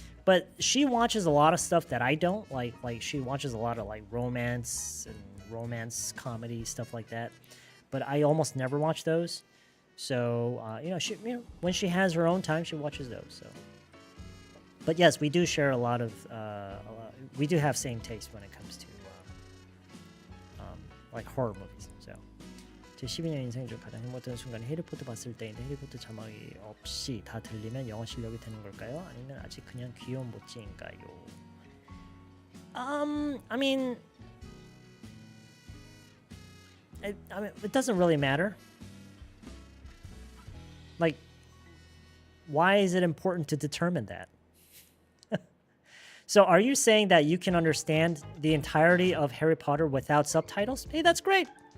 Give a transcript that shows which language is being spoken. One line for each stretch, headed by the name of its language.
English: But she watches a lot of stuff that I don't like. Like she watches a lot of like romance comedy stuff like that. But I almost never watch those. So you know, when she has her own time, she watches those. So, but yes, we do share a lot of. We do have same taste when it comes to like horror movies.
Korean: So, 제 12년 인생 중 가장 행복했던 순간이 해리포터 봤을 때인데, 해리포터 자막이 없이 다 들리면 영어 실력이 되는 걸까요? 아니면 아직 그냥 귀여운 모찌인가요?
English: I mean, it doesn't really matter. Like, why is it important to determine that? So are you saying that you can understand the entirety of Harry Potter without subtitles? Hey, that's great.